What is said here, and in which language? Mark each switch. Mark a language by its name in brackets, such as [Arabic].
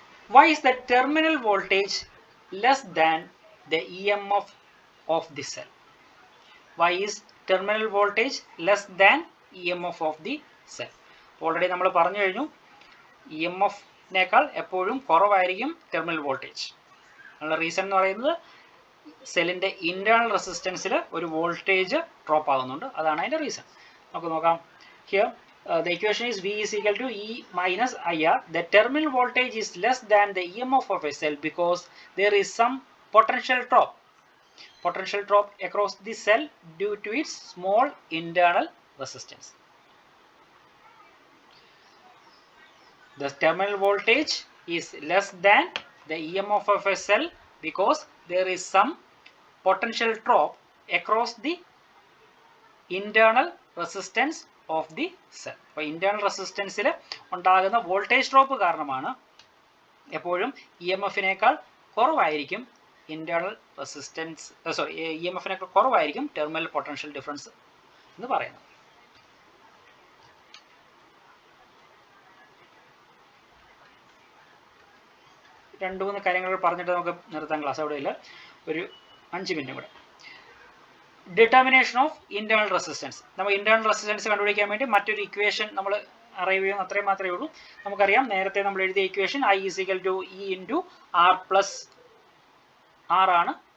[English] Why is the terminal voltage less than the EMF of the cell? Why is terminal voltage less than EMF of the cell? [Malayalam] Already നമ്മൾ പറഞ്ഞു കഴിഞ്ഞു, EMF-നേക്കാൾ എപ്പോഴും കുറവായിരിക്കും terminal voltage. അതിനുള്ള reason എന്ന് പറയുന്നത് സെല്ലിൻ്റെ ഇൻറ്റേർണൽ റെസിസ്റ്റൻസിൽ ഒരു വോൾട്ടേജ് ഡ്രോപ്പ് ആകുന്നുണ്ട്. അതാണ് അതിൻ്റെ റീസൺ. നമുക്ക് നോക്കാം. [English] Here the equation is V is equal to E minus IR. The terminal voltage is less than the EMF of a cell because there is some potential drop across the cell due to its small internal resistance. The terminal voltage is less than the EMF of a cell because there is some potential drop across the internal resistance of the cell. [Malayalam] അപ്പോൾ internal റെസിസ്റ്റൻസിൽ ഉണ്ടാകുന്ന voltage drop കാരണമാണ് എപ്പോഴും EMF-നേക്കാൾ കുറവായിരിക്കും internal resistance, EMF-നേക്കാൾ കുറവായിരിക്കും terminal potential difference എന്ന് പറയുന്നത്. രണ്ട് മൂന്ന് കാര്യങ്ങൾ പറഞ്ഞിട്ട് നമുക്ക് നിർത്താൻ ക്ലാസ് അവിടെ ഇല്ല. ഒരു 5 മിനിറ്റ് കൂടെ. [English] Determination of internal resistance. [Malayalam] നമ്മൾ ഇന്റേണൽ റെസിസ്റ്റൻസ് കണ്ടുപിടിക്കാൻ വേണ്ടി മറ്റൊരു ഇക്വേഷൻ നമ്മൾ അറൈവ് ചെയ്യുന്ന അത്രയും മാത്രമേ ഉള്ളൂ. നമുക്കറിയാം, നേരത്തെ നമ്മൾ എഴുതിയ equation [English] I is equal to E into R plus R [Malayalam] ആണ്.